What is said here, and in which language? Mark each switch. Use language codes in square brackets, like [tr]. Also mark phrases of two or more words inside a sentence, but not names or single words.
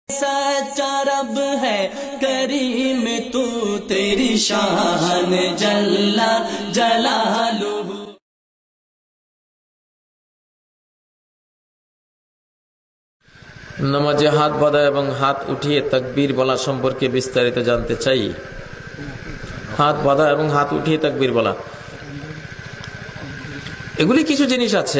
[hi] सच्चा रब है करीम तू तेरी शान [ar] جل جلاله. [bn] নামাজে হাত বাঁধা এবং হাত উঠিয়ে তাকবীর বলা সম্পর্কে বিস্তারিত জানতে চাই। হাত বাঁধা এবং হাত উঠিয়ে তাকবীর বলা, এগুলি কিছু জিনিস আছে।